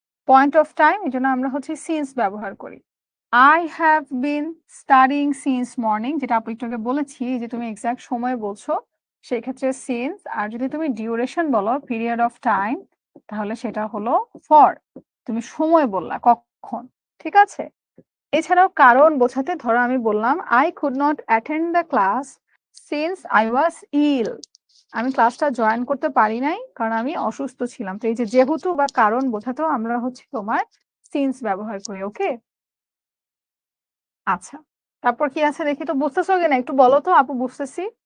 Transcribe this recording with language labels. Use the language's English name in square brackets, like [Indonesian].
[Bangla] Point of time এজন্য আমরা হচ্ছে সিন্স ব্যবহার করি। [English] I have been studying since morning [Bangla] যেটা আপু একটু আগে বলেছি যে তুমি এক্সাক্ট সময় বলছো। সেক্ষেত্রে সিন্স আর যদি তুমি ডিউরেশন বলো পিরিয়ড অফ টাইম তাহলে সেটা হলো ফর। তুমি সময় বললা কখন। ঠিক আছে? এছাড়াও কারণ বোঝাতে ধরো আমি বললাম [English] I could not attend the class since I was ill. [Bangla] আমি ক্লাসটা জয়েন করতে পারি নাই কারণ আমি অসুস্থ ছিলাম। তো এই যে যেহেতু বা কারণ বোঝাতেও আমরা হচ্ছে তোমার সিন্স ব্যবহার করি। ওকে? আচ্ছা। তারপর কি আছে দেখি তো বুঝতেছো কিনা একটু বলো তো আপু বুঝতেছি।